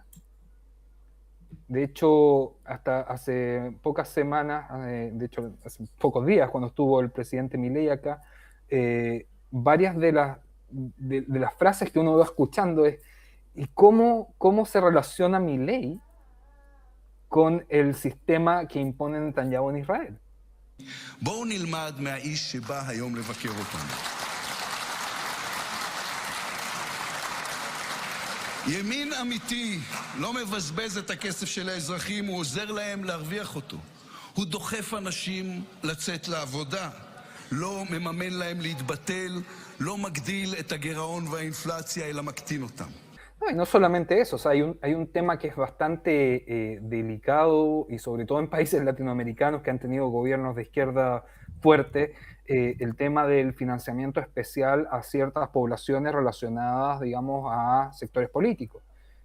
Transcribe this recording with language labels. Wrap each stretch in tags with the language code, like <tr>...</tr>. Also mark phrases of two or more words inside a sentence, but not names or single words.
<es>De hecho, hasta hace pocas semanas, de hecho, hace pocos días, cuando estuvo el presidente Milei acá, varias de las frases que uno va escuchando es ¿y cómo se relaciona Milei con el sistema que impone Netanyahu en Israel?</es> <he>בואו נלמד מהאיש שבא היום לבקר אותנו. ימין אמיתי לא מבזבז את הכסף של האזרחים, הוא עוזר להם להרוויח אותו. הוא דוחף אנשים לצאת לעבודה, לא מממן להם להתבטל, לא מגדיל את הגירעון והאינפלציה, אלא מקטין אותם.</he> <es>No, y no solamente eso, o sea, hay un tema que es bastante delicado y sobre todo en países latinoamericanos que han tenido gobiernos de izquierda fuerte, el tema del financiamiento especial a ciertas poblaciones relacionadas, digamos, a sectores políticos.</es>